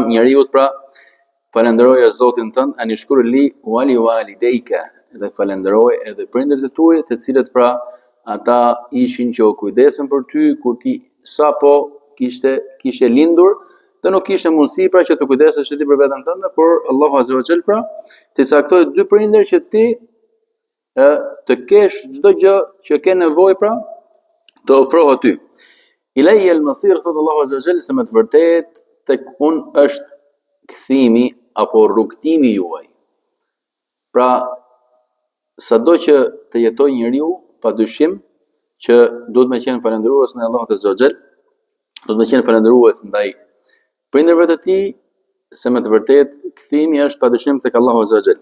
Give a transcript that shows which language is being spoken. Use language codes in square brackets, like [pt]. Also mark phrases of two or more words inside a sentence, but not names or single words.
[sq] njeriu pra falenderoje Zotin tënd, [ar] أن اشكر لي ولوالديك, [sq] dhe falenderoj edhe prindërit e tuaj, të cilët pra ata ishin që u kujdesën për ty kur ti sapo kishe lindur, dhe nuk kishe mundësi pra që të kujdesesh ti për veten tënde, por Allahu [ar] عز وجل [sq] pra ti saktoi 2 prindër që ti të kesh çdo gjë që ke nevojë pra të ofrohet ty. [ar] إلي المصير, [sq] thot Allahu [ar] عز وجل, [sq] se me të vërtet tek unë është kthimi apo rrugtimi juaj. Pra sado që të jetoj njeriu, padyshim që duhet me qenë falendërues ndaj Allahut [ar] عز وجل, [sq] duhet me qenë falendërues ndaj prindërve të tij, se me të vërtet kthimi është padyshim tek Allahu [ar] عز وجل.